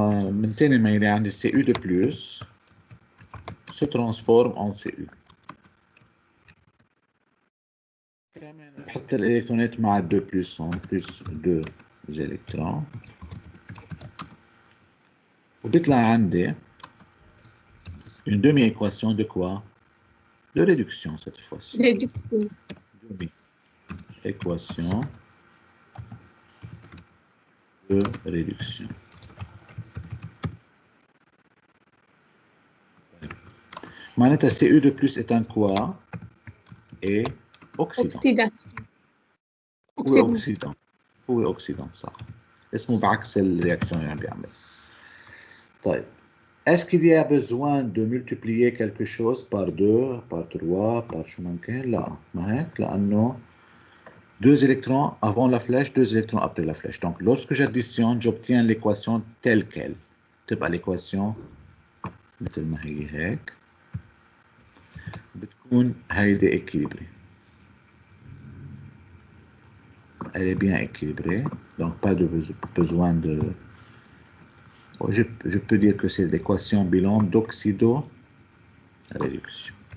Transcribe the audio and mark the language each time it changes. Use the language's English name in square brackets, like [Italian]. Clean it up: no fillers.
[Arabic] من تاني ما يلي عندي CU [French] de plus se transforme en [Arabic] CU. كمان بحط الالكترونات مع 2 [French] plus en plus 2 électrons. [Arabic] وبيطلع عندي [French] une demi-équation de quoi? De réduction cette fois-ci. Réduction. Demi-équation de réduction. [Arabic] معناتها [French] CU de plus est un quoi? Et oxydant. Oxydation. [Arabic] هو oxydant. هو oxydant صح. اسمه بعكس الرياكسيون اللي عم بيعمل. طيب. [French] Est-ce qu'il y a besoin de multiplier quelque chose par 2, par 3, par [Arabic] شو ما كان؟ لا، ما هيك؟ لأنه [French] 2 électrons avant la flèche, 2 électrons après la flèche. Donc, lorsque j'additionne, j'obtiens l'équation telle qu'elle. [Arabic] تبقى l'équation مثل ما هي هيك. بتكون هيدي équilibrée. [French] Elle est bien équilibrée, donc pas de besoin de... Je peux dire que c'est l'équation bilan d'oxydo-réduction.